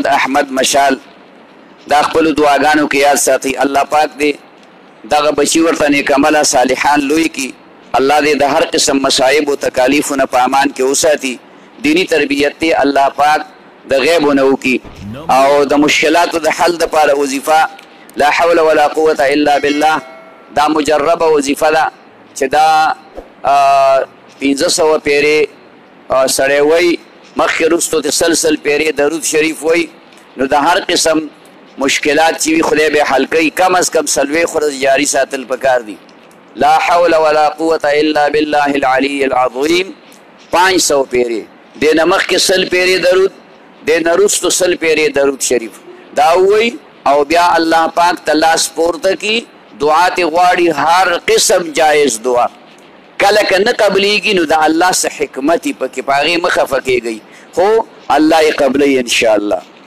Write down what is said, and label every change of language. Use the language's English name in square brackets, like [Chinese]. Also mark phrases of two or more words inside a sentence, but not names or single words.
[Pashto] احمد مشال دا خپلو دعاګانو کې یاد ساتي الله پاک دې دغه بچي ورته نیکعمله صالحان لوی کي الله دې د هر قسم مصائب او تکالیفونه په امان کې وساتي دینی تربیت دې الله پاک د غیبونه وکي او د مشکلاتو د حل دپاره وظیفه [Arabic] لا حول ولا قوة الا بالله [Pashto] دا مجربه وظیفه ده چې دا 1500 پیرې سړی وایي مخکې وروستو د سلسل پیرې درود شریف وایي نو د هر قسم مشکلات چې وي خدای به حل کوي کم از کم څلوېښت ورځې جاري ساتل پکار دي [Arabic] لا حول ولا قوة الا بالله العلي العظيم [Pashto] 500 پیرې دې نه مخکې سل پیرې درود دې نه وروستو سل پیرې درود شریف دا ووایي او بیا الله پاک ته لاس پورته کي دعا ته غواړي هر قسم جایز دعا کله که نه قبلیږي نو د الله څه حکمت یې پکې په هغې مه خفه کېږئ خو الله یې قبلوي انشاءالله